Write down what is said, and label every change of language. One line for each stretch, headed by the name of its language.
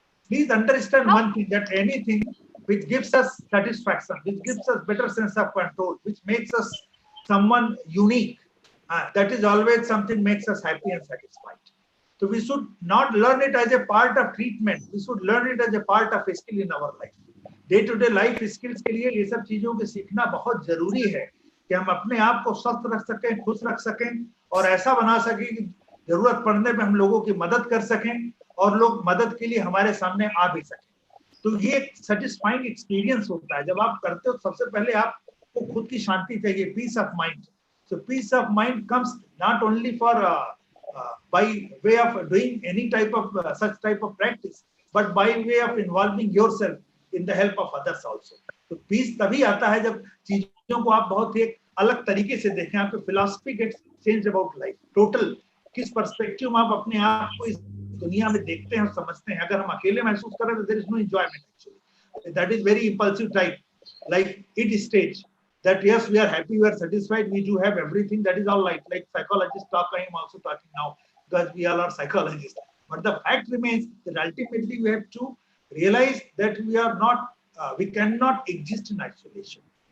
English: Please understand one thing, that anything which gives us satisfaction, which gives us better sense of control, which makes us someone unique, that is always something makes us happy and satisfied. So we should not learn it as a part of treatment. We should learn it as a part of a skill in our life.
Hindi: Day to day life skills के लिए ये सब चीजों को सीखना बहुत जरूरी है कि हम अपने आप को स्वस्थ रख सकें, खुश रख सकें और ऐसा बना सकें कि जरूरत पड़ने पे हम लोगों की मदद कर सकें और लोग मदद के लिए हमारे सामने आ भी सकें. तो ये एक सेटिस्फाइंग एक्सपीरियंस होता है. जब आप करते हो सबसे पहले आपको खुद की शांति चाहिए,
English: Peace of mind. So peace of mind comes not only for by way of doing any type of such type of practice, but by way of involving yourself in the help of others also.
Hindi: तो peace तभी आता है जब चीजों को आप बहुत ही एक अलग तरीके से देखें.
English: आपकी philosophy gets changed about life.
Hindi: Total किस perspective में आप अपने आप को इस दुनिया में देखते हैं और समझते हैं. अगर हम अकेले महसूस करें तो
English: there is no enjoyment actually. That is very impulsive type, like it stage. That yes, we are happy, we are satisfied, we do have everything. That is all right. Like psychologists talk, I am also talking now because we all are psychologists. But the fact remains that ultimately we have to realize that we are not, we cannot exist in isolation.